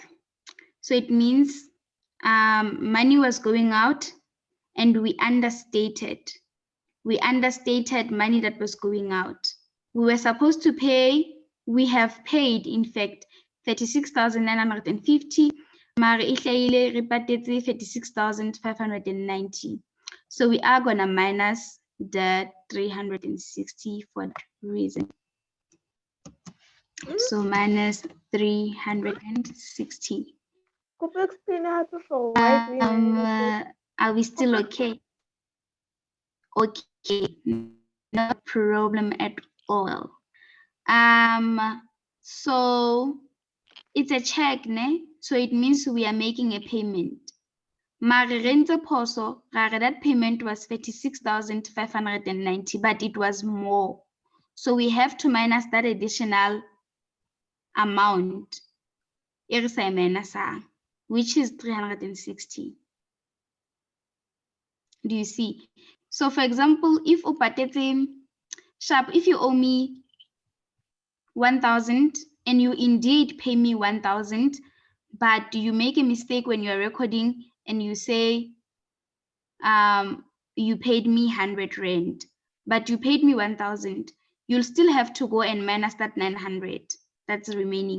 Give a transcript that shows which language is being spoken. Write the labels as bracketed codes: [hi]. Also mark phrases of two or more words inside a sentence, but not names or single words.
[en] So it means money was going out and we understated. We understated money that was going out. We were supposed to pay, we have paid, in fact, 36,950, [st] Mara ihlahile re patetse 36,590. [en] So we are gonna minus the 360 for that reason. So minus 360. Could you explain how to for why do we minus it? Are we still okay? Okay, no problem at all. So it's a check, ne? So it means we are making a payment. [st] Mare re ntse phoso, ra re [en] that payment was 36,590, but it was more. So we have to minus that additional amount, [st] e re sa e minusang, [en] which is 360. Do you see? So for example, if [st] o patetse [en] sharp, if you owe me 1,000 and you indeed pay me 1,000, but you make a mistake when you're recording and you say you paid me 100 rand, but you paid me 1,000, you'll still have to go and minus that 900 that's remaining.